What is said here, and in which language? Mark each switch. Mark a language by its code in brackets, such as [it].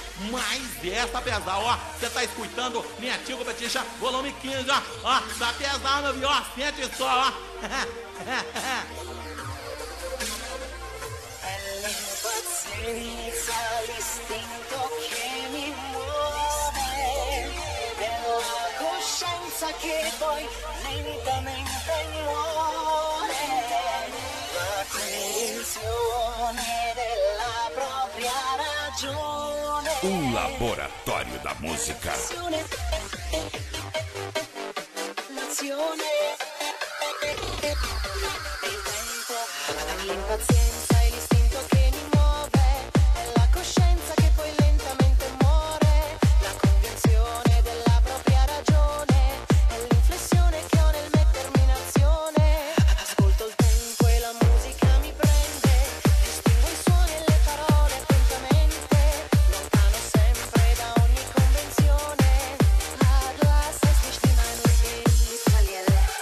[pt] Mas essa pesada, ó, você tá escutando Netinho Competition, volume 15, ó, tá pesado, meu viu, ó, sente só, ó. [it] L'impazienza, l'istinto che mi muove, nella coscienza che poi lentamente muore, la convinzione della propria ragione. [pt] Un laboratório da música. [it] L'azione, il tempo, l'impazienza e l'istinto che mi muove, è la coscienza che poi lentamente muore, la convinzione della propria ragione, è l'inflessione che ho nel mettermi in azione. Ascolto il tempo e la musica mi prende, distingo i suoni e le parole attentamente, lontano sempre da ogni convenzione. Adlas es nicht in einem Weg verliere.